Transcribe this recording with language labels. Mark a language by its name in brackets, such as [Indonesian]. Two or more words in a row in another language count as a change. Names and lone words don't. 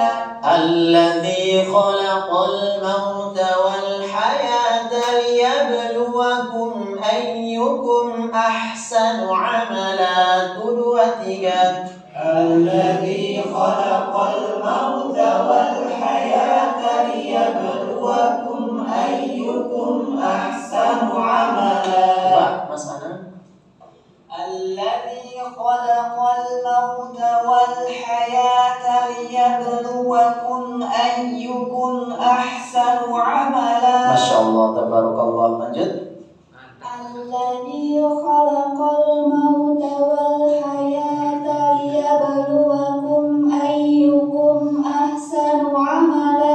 [Arabic] الذي خلق الموت والحياة ليبلوكم أيكم أحسن عملا. [Indonesian] 1, 2, 3. [Arabic] الذي خلق الموت والحياة ليبلوكم أيكم أحسن عملا. [Indonesian] Coba Mas Anan. [Arabic] الذي خلق الموت والحياة ليبلوكم أيكم أحسن عملا. ما شاء الله، تبارك الله. [Indonesian] Lanjut. [Arabic] الذي خلق الموت والحياة ليبلوكم أيكم أحسن عملا.